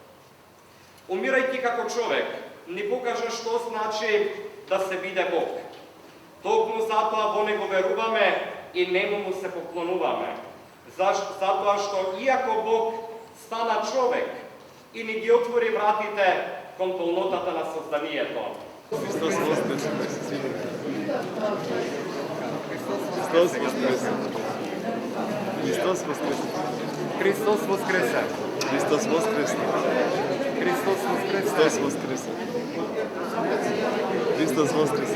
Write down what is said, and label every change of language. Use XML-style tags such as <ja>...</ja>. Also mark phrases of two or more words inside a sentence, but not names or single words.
<mk>Умирајќи како човек, ни покажа што значи да се биде Бог. Токму затоа во него веруваме и нему му се поклонуваме. Затоа што иако Бог стана човек и ни ги отвори вратите кон полнотата на созданието. Христос воскресе! Христос воскресе! Христос воскресе! Христос воскресе! Христос воскресе! Христос воскресе! Христос воскресе!</mk>